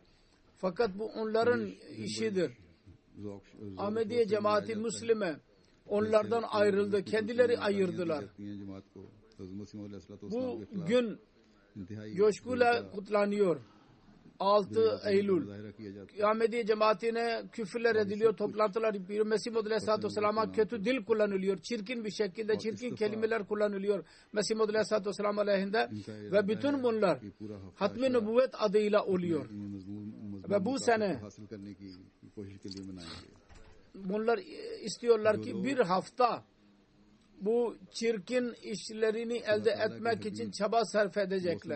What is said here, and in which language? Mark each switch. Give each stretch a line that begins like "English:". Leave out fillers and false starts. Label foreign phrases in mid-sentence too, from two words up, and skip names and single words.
Turkish: Fakat bu onların işidir. Ahmediye cemaati Müslüme onlardan ayrıldı. Kendileri ayırdılar. Bu gün coşkuyla kutlanıyor. 6 Eylül
Urdu: مظاہرہ کیا جاتا ہے.
Turkish: Ahmediye cemaatine küfürler ediliyor, toplantılar yapıyor. Mesih Maud Aleyhisselatü Vesselam'a kötü dil kullanılıyor. Çirkin bir şekilde çirkin kelimeler kullanılıyor Mesih Maud Aleyhisselatü Vesselam aleyhinde ve bütün bunlar Hatmi Nübüvvet adıyla oluyor. Ve bu sene bunlar istiyorlar ki bir hafta bu çirkin işlerini elde etmek için çaba sarf edecekler.